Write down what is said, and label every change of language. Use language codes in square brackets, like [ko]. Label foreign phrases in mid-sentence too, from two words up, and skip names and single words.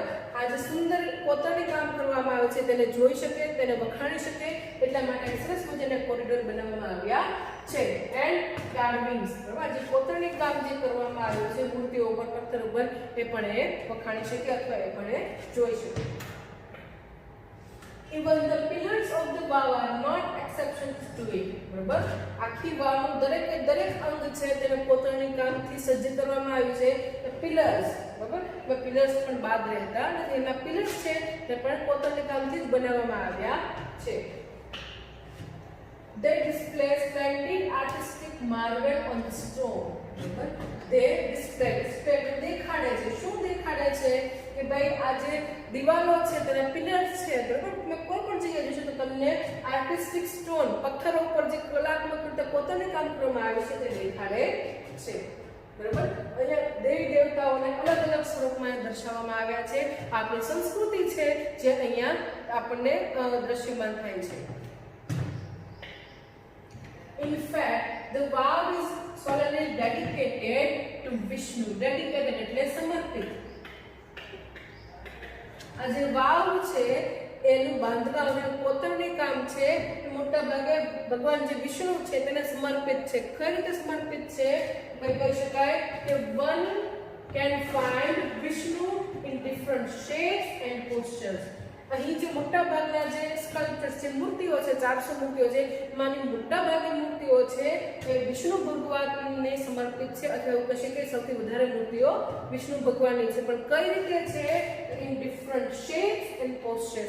[gu] આ જે સુંદર કોતરણી કામ કરવામાં આવે છે તેને જોઈ શકે, તેને વખાણી શકે, એટલા માટે સરસ મજાના કોરિડોર બનાવવામાં આવ્યા છે. [en] and carvings, [gu] બરાબર, જે કોતરણી કામ જે કરવામાં આવ્યું છે મૂર્તિઓ ઉપર, પથ્થર ઉપર, એ પણ એ વખાણી શકે અથવા એ પણ એ જોઈ શકે. [en] Even the pillars of the wall are not exceptions to it, [gu] બરાબર. આખી વાવનું દરેક અંગ છે તેને કોતરણી કામથી સજ્જ કરવામાં આવ્યું છે. પિલર્સ, બરાબર, પિલર્સ પણ બાદ રહેતા નથી, એના પિલર્સ છે તે પણ કોતરણી કામથી જ બનાવવામાં આવ્યા છે. [en] They display splendid artistic marvel on the stone, બરાબર. They display [gu] દેખાડે છે, શું દેખાડે છે કે ભાઈ આ જે દિવાલો છે તેના પિલર્સ છે, બરાબર. તમે કોઈ પણ જગ્યાએ જોશો તો તમને [en] artistic stone, [gu] પથ્થરો ઉપર જે કલાત્મક રીતે કોતરણી કામ કરવામાં આવે છે તે દેખાડે છે, બરાબર. અહીંયા દેવી દેવતાઓને અલગ અલગ સ્વરૂપમાં દર્શાવવામાં આવ્યા છે. આપણી સંસ્કૃતિ છે જે અહીંયા આપણને દ્રશ્યમાન થાય છે. [en] In fact, the vow is solemnly dedicated to Vishnu. [gu] Dedicated એટલે સમર્પિત. આ જે વાવ છે એનું બાંધકામ અને કોતરણી કામ છે એ મોટા ભાગે ભગવાન જે વિષ્ણુ છે તેને સમર્પિત છે. કઈ રીતે સમર્પિત છે? કહી શકાય કે [en] one can find Vishnu in different shapes and postures. [gu] અહીં જે મોટા ભાગના જે સ્કલ્પચર્સ છે, મૂર્તિઓ છે, 400 મૂર્તિઓ છે, એમાંની મોટા ભાગની મૂર્તિઓ છે એ વિષ્ણુ ભગવાનને સમર્પિત છે, અથવા એવું કહી શકાય સૌથી વધારે મૂર્તિઓ વિષ્ણુ ભગવાનની છે. પણ કઈ રીતે છે? [en] in different shapes and postures.